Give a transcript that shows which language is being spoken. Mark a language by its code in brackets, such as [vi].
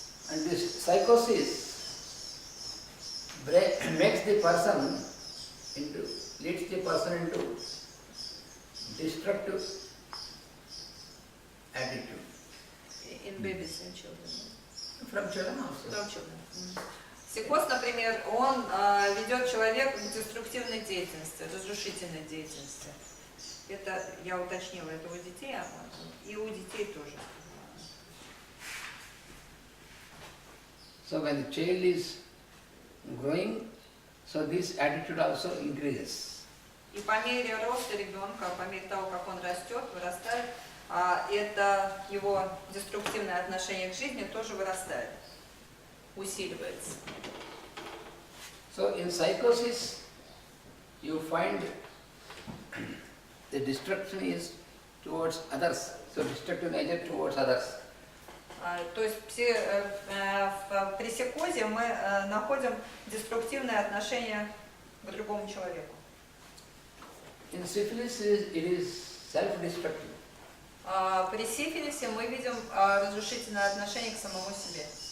[en] And this psychosis makes the person leads the person into destructive attitude. In babies and children. From children also. From children. [ru] Психоз, например, он ведет человека к деструктивной деятельности, разрушительной деятельности. Это я уточнила, это у детей, и у детей тоже. [en] So when the child is growing, so this attitude also increases. [ru] И по мере роста ребенка, по мере того, как он растет, вырастает, это его деструктивное отношение к жизни тоже вырастает, усиливается. [en] So in psychosis, you find the destruction is towards others. So destructive nature towards others. [ru] То есть при психозе мы находим деструктивное отношение к другому человеку. [en] In syphilis, it is self-destructive. [ru] При сифилисе мы видим разрушительное отношение к самому себе.